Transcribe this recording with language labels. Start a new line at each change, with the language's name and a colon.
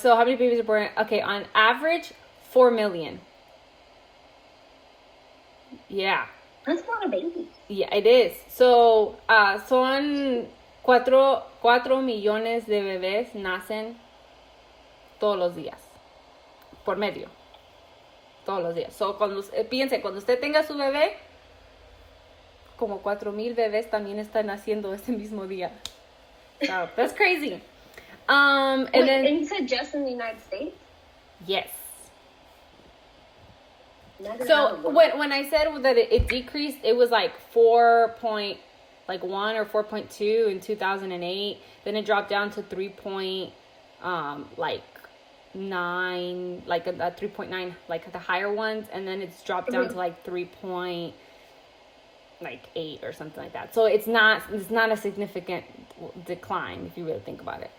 English: So how many babies are born? Okay, on average, 4 million. Yeah. That's a lot of babies. Yeah, it is. So,
Spanish: son 4 millones de bebés nacen todos los días. Por medio. Todos los días.
English: So,
Spanish: piense, cuando usted tenga su bebé, como 4,000 bebés también están naciendo ese mismo día.
English: So, that's crazy. And then, and you said just in the United States? Yes. So when I said that it decreased, it was like 4.1 or 4.2 in 2008. Then it dropped down to 3.9, like 3.9, like the higher ones, and then it's dropped down to like 3.8 or something like that. So it's not a significant decline if you really think about it.